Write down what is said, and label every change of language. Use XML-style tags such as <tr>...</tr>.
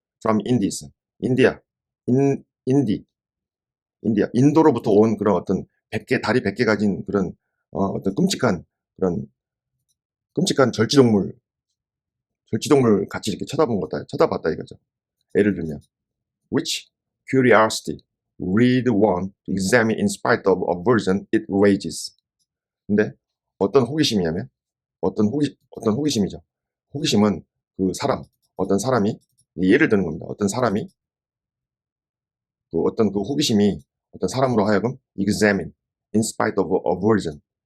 <ko>From Indies, 인디, 인도로부터 온 그런 어떤 다리 100개 가진 그런 어떤 그런 끔찍한 절지동물 같이 이렇게 쳐다봤다 이거죠. 예를 들면,</ko> <en>which curiosity read one to examine in spite of aversion it raises.</en> <ko>근데 어떤 호기심이냐면 어떤 호기심이죠. 호기심은 어떤 사람이 예를 드는 겁니다. 어떤 사람이 어떤 그 호기심이 어떤 사람으로 하여금</ko> <en>examine in spite of aversion.</en>